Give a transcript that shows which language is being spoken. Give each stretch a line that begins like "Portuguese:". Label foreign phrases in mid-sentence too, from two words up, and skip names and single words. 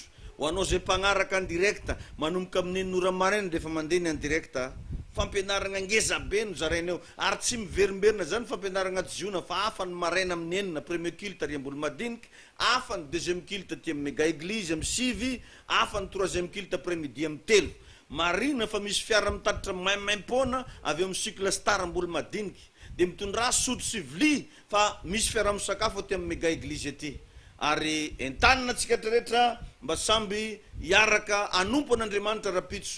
Malagasy: Ho anao zay mpagnaraka ny direct manomboka amin'ny nora maraina de efa mandeha ny direct, fampianarana ngeza be no zaraineo ary tsy miverimberina zany fampianarana jiona fa hafa ny maraina amin'ny enina
French: premier culte
Malagasy: ary ambolo madiniky, hafa ny
French: deuxième culte
Malagasy: aty amin'ny
French: méga église
Malagasy: amin'ny sivy, hafa ny
French: troisième culte après midi
Malagasy: amin'ny telo. Marina fa misy fiara mitatitra maimaim-pona avy amin'ny cycle star ambolo madiniky, de mitondra sotro sy vili fa misy fiara misakafo aty amin'ny
French: méga église
Malagasy: aty. Ary entanina tsika rehetra mba samby hiaraka anompo an'Andriamanitra rapitso.